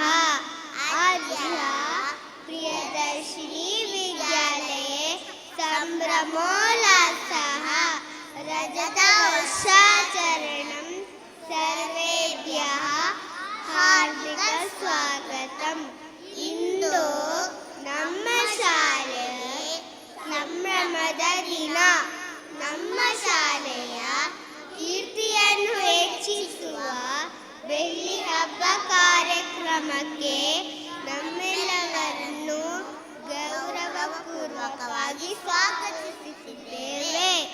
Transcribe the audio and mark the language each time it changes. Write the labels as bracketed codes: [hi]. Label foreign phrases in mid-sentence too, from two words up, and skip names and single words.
[sa] अद्य प्रियदर्शिनी विद्यालये सम्भ्रमोल्लासः रजतवर्षाचरणं सर्वेभ्यः हार्दिक स्वागतम्। [kn] ಇಂದು ನಮ್ಮ ಶಾಲೆಗೆ ಸಂಭ್ರಮದ ದಿನ. ನಮ್ಮ ಶಾಲೆಯ ಕೀರ್ತಿಯನ್ನು ಹೆಚ್ಚಿಸುವ ಬೆಳ್ಳಿ ಹಬ್ಬ ಕಾರ್ಯಕ್ರಮಕ್ಕೆ ನಮ್ಮೆಲ್ಲರನ್ನು ಗೌರವಪೂರ್ವಕವಾಗಿ ಸ್ವಾಗತಿಸುತ್ತಿದ್ದೇವೆ.